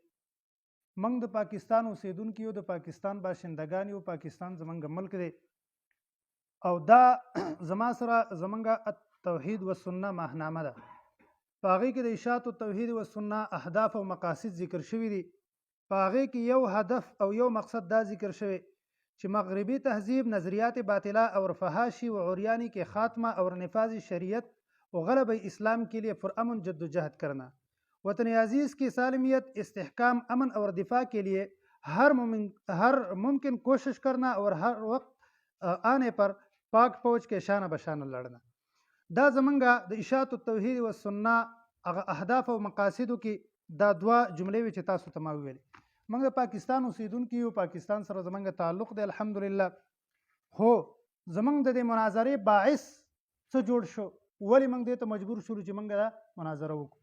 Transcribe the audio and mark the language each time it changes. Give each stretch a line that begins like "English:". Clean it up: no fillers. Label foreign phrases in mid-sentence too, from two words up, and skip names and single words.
Pashto: موږ د پاکستان اوسیدونکي یو، د پاکستان باشندگان یو، پاکستان زمونږ ملک دی او دا زما سره زمونږ توحید و سنت ماهنامه ده. په هغې کې د اشاعت التوحید و سنت اهداف او مقاصد ذکر شوي دي. په هغې کې یو هدف او یو مقصد دا ذکر شوی چې
Urdu: مغربی تهذیب نظریات باطلا اور فحاشی و عریانی کے خاتمہ اور نفاذ شریعت و غلب اسلام کے لیے پرامن جدوجہد کرنا، وطن عزیز کی سالمیت، استحکام، امن اور دفاع کے لیے ہر ممکن کوشش کرنا اور ہر وقت آنے پر پاک فوج کے شانہ بشانہ لڑنا.
Pashto: دا زمونږ د اشاعت التوحید و سنت هغه اهداف او مقاصدو کې دا دوه جملې وې چې تاسو ته ما وویلې. موږ د پاکستان اوسیدونکي یو، پاکستان سره زمونږ تعلق دی الحمدلله. خو زمونږ د دې مناظرې باعث څه جوړ شو، ولې موږ دې ته مجبور شولو چې موږ دا مناظره وکړو.